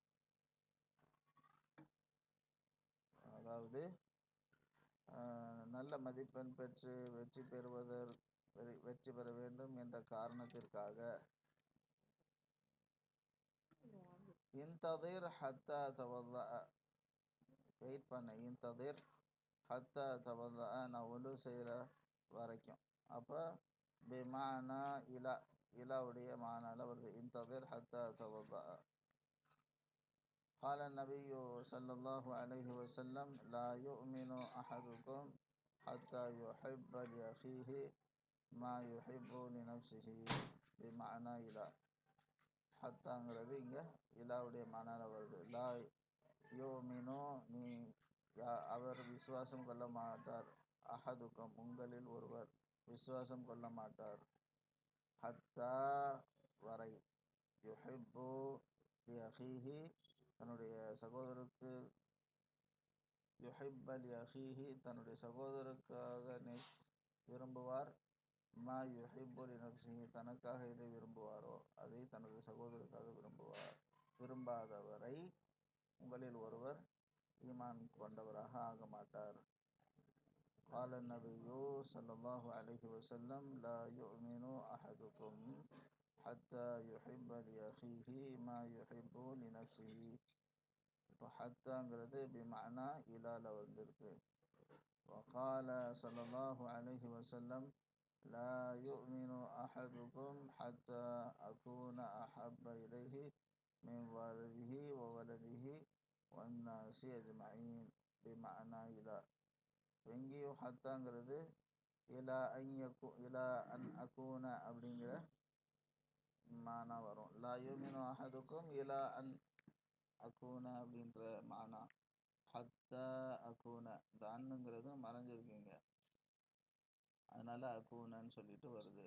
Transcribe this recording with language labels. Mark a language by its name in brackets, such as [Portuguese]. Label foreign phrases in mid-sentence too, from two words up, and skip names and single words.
[Tamil] அதாவது நல்ல மதிப்பெண் பெற்று வெற்றி பெற வேண்டும் என்ற காரணத்திற்காக [Arabic] انتظر حتى تولى, [Tamil] வெயிட் பண்ண, [Arabic] انتظر حتى تولى, [Tamil] நான் ஒழு செய்கிற வரைக்கும். அப்போ [Arabic] بمعنى إلى, [Tamil] இலாவுடைய மானால வருது. [Arabic] انتظر حتى تولى. قال النبي صلى الله عليه وسلم لا يؤمن أحدكم حتى يحب لأخيه ما يحب لنفسه بمعنى إلى. [Tamil] ஹத்தாங்கிறது இங்கே இலாவுடைய மானால வருது. [Arabic] لا يؤمن, [Tamil] அவர் விசுவாசம் கொள்ள மாட்டார். அஹதுக்கும், உங்களில் ஒருவர் விசுவாசம் கொள்ள மாட்டார். ஹத்தா வரை, [Arabic] يحب لأخيه, [Tamil] தன்னுடைய சகோதரருக்கு, [Arabic] يحب لأخيه, [Tamil] தன்னுடைய சகோதரருக்காக விரும்புவார். [Arabic] ما يحب لنفسه, [Tamil] தனக்காக எதை விரும்புவாரோ அதை தனது சகோதரருக்காக விரும்புவார். விரும்பாதவரை உங்களில் ஒருவர் ஈமான் கொண்டவராக ஆக மாட்டார். [Arabic] قال النبي صلى الله عليه وسلم لا يؤمن أحدكم حتى يحب لأخيه ما يحب لنفسه. [Tamil] இப்போ ஹத்தாங்கிறது [Arabic] بمعنى إلى [Tamil] வந்திருக்கு. [Arabic] وقال صلى الله عليه وسلم لا يؤمن أحدكم حتى أكون أحب إليه من والده وولده والناس أجمعين بمعنى إلى. [Tamil] எங்கேயும் ஹத்தாங்கிறது [Arabic] إلا أن أكون [Tamil] அப்படிங்கிற மானா வரும். [Arabic] لا يؤمن أحدكم إلا أن أكون [Tamil] அப்படின்ற மானா. [Arabic] حتى أكون, [Tamil] இந்த அன்னுங்கிறது மறைஞ்சிருக்குங்க, அதனால அகூனன்னு சொல்லிட்டு வருது.